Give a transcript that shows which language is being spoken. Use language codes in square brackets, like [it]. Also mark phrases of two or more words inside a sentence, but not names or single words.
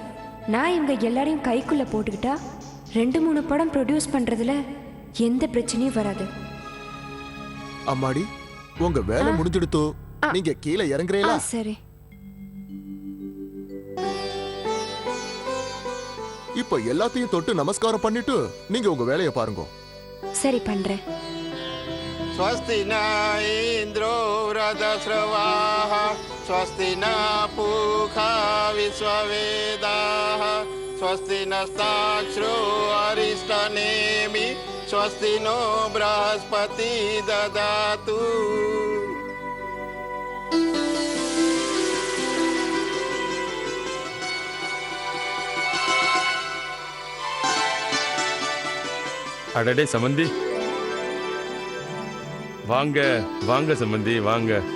[ta] நான் இவங்க எல்லாரையும் கைக்குள்ள போட்டுக்கிட்டா 2-3 படம் ப்ரொடியூஸ் பண்றதுல எந்த பிரச்சனையும் வராது. அம்மாடி உங்க வேலை முடிஞ்சிடுத்தோ, நீங்க கீழே இறங்குறீங்களா? சரி. இப்ப எல்லாத்தையும் தொட்டு நமஸ்காரம் பண்ணிட்டு நீங்க உங்க வேலையை பாருங்க. சரி பண்றேன். [sa] स्वस्ति न इन्द्रो वृधस्रवाः स्वस्ति न पूषा विश्ववेदाः स्वस्ति नस्ताक्ष्रो अरिष्टनेमि स्वस्ति नो बृहस्पति ददातु. [ta] அடடே சம்பந்தி, வாங்க வாங்க சம்பந்தி வாங்க.